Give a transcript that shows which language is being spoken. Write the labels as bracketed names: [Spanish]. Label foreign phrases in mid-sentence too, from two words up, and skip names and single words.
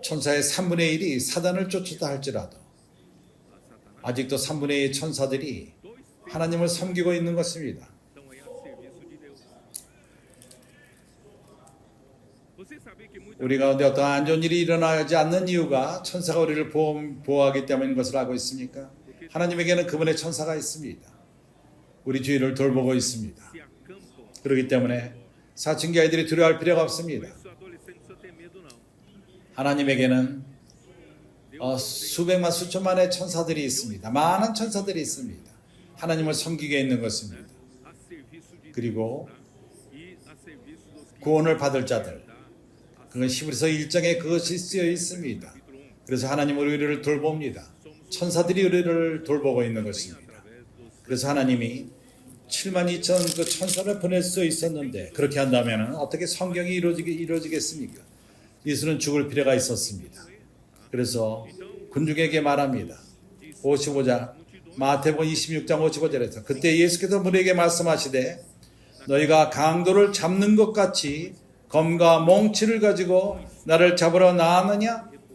[Korean] 천사의 3분의 1이 사단을 쫓았다 할지라도 [Portuguese] a Satanás, [Korean] 아직도 3분의 2 천사들이 2 하나님을 섬기고 있는 것입니다. [Portuguese] estão aí a serviço de Deus. Você sabia que muitas [Korean] 우리 가운데 어떤 안 좋은 일이 일어나지 않는 이유가 천사가 우리를 보호하기 때문인 것을 알고 있습니까? 하나님에게는 그분의 천사가 있습니다. 우리 주위를 돌보고 있습니다. [Portuguese] se acampam, [Korean] 그렇기 때문에 사춘기 아이들이 두려워할 필요가 없습니다. [Portuguese] isso adolescente não precisa ter medo, não. [Korean] 하나님에게는 수백만 수천만의 천사들이 있습니다. 많은 천사들이 있습니다. 하나님을 섬기게 있는 것입니다. [Portuguese] A serviço de Deus. [Korean] 그리고 [Portuguese] E a serviço dos que [Korean] 구원을 받을 자들, [Portuguese] dá [Korean] 그건 히브리서 1장에 그것이 쓰여 있습니다. [Portuguese] capítulo 1. [Korean] 그래서 하나님은 우리를 돌봅니다. 천사들이 우리를 돌보고 있는 것입니다. [Portuguese] Através dos [Korean] 그래서 하나님이 7만 2천 그 천사를 보낼 수 있었는데 그렇게 한다면 어떻게 성경이 이루어지겠습니까? 예수는 죽을 필요가 있었습니다. 그래서 군중에게 말합니다. 55장 마태복음 26장 55절에서 그때 예수께서 무리에게 말씀하시되 너희가 강도를 잡는 것 같이 검과 몽치를 가지고 나를 잡으러 나왔느냐?